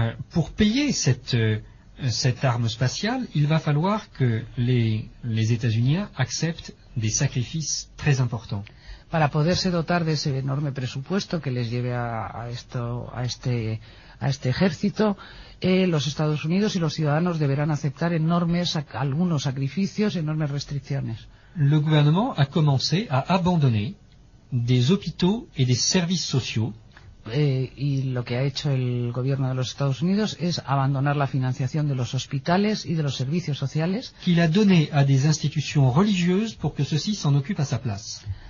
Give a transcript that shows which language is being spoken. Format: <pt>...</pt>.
<fr>Pour payer cette arme spatiale, il va falloir que les États-Unis acceptent des sacrifices très importants.</fr> <es>Para poderse dotar de ese enorme presupuesto que les lleve a este ejército, los Estados Unidos y los ciudadanos deberán aceptar algunos sacrificios, enormes restricciones.</es> <fr>Le gouvernement a commencé à abandonner des hôpitaux et des services sociaux.</fr> <es>Y lo que ha hecho el gobierno de los Estados Unidos es abandonar la financiación de los hospitales y de los servicios sociales.</es> <fr>Qu'il a donné à des institutions religieuses pour que ceux-ci s'en occupent à sa place.</fr>